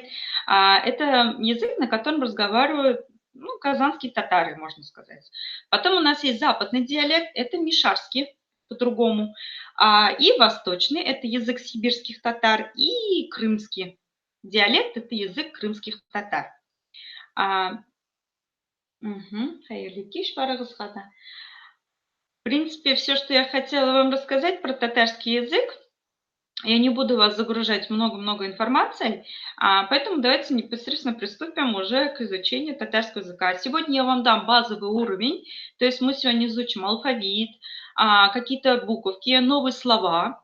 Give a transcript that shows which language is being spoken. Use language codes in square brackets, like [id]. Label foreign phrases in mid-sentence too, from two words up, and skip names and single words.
[ru] Это язык, на котором разговаривают, ну, казанские татары, можно сказать. Потом у нас есть западный диалект, это мишарский, по-другому. И восточный, это язык сибирских татар, и крымский диалект, это язык крымских татар. [tt] Хәерле кич, барыгызга да. [ru] В принципе, все, что я хотела вам рассказать про татарский язык. Я не буду вас загружать много-много информации, поэтому давайте непосредственно приступим уже к изучению татарского языка. Сегодня я вам дам базовый уровень, то есть мы сегодня изучим алфавит, какие-то буковки, новые слова.